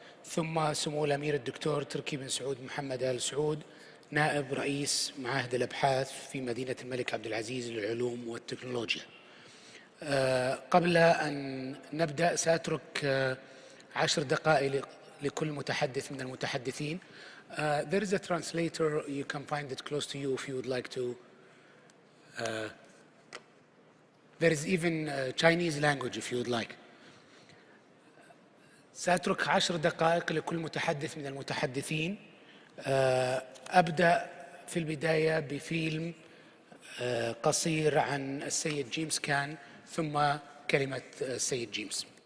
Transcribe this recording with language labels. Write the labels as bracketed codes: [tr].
[ar] ثم سمو الأمير الدكتور تركي بن سعود محمد آل سعود، نائب رئيس معهد الأبحاث في مدينة الملك عبدالعزيز للعلوم والتكنولوجيا. قبل أن نبدأ سأترك 10 دقائق لكل متحدث من المتحدثين. [en] There is a translator, you can find it close to you if you would like to. There is even Chinese language if you would like. [ar] سأترك 10 دقائق لكل متحدث من المتحدثين. أبدأ في البداية بفيلم قصير عن السيد جيمس كان، ثم كلمة السيد جيمس.